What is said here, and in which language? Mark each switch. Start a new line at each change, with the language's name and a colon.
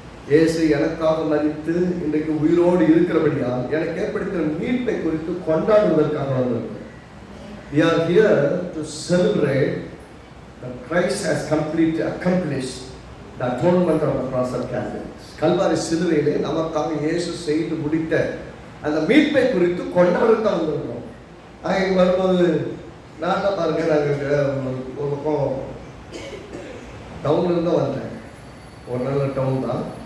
Tamil: இயேசு எனக்காக மரித்து இன்றைக்கு உயிரோடு இருக்கிறபடியால் எனக்கு ஏற்படுத்தின மீட்பை குறித்து கொண்டாடுவதற்காக வந்திருக்கிறோம்.
English: We are here to celebrate that Christ has accomplished the atonement on the cross of Calvary.
Tamil: Kalvari சிலுவையிலே நமக்காக இயேசு செய்து முடித்த அந்த மீட்பை குறித்து கொண்டாடத்தான் வந்திருக்கிறோம். இங்கே வரும்போது நான் தான் பாருங்க, நாங்கள் ஒரு பக்கம் டவுன்லேருந்து தான் வந்தேன். ஒரு நல்ல டவுன் தான்.